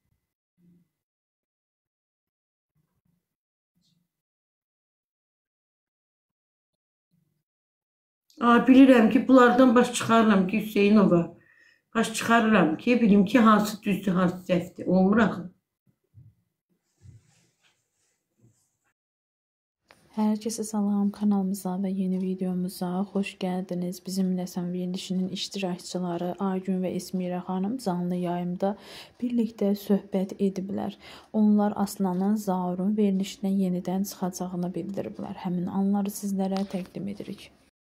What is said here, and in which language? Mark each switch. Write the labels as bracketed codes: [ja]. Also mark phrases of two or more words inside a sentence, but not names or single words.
[az] Bilirəm ki, bunlardan baş çıxarıram ki, Hüseynova. Baş çıxarıram ki, bilim ki, hansı düzdür, hansı səhvdir. Olmur axı. [tr] Herkese salam, kanalımıza ve yeni videomuza hoş geldiniz. [az] Bizimle Sən verilişinin iştirakçıları Aygün ve Esmira xanım canlı yayımda birlikte söhbət ediblər. Onlar Aslanın Zaurun verilişinə yenidən çıxacağını bildiriblər. Həmin anları sizlərə təqdim edirik.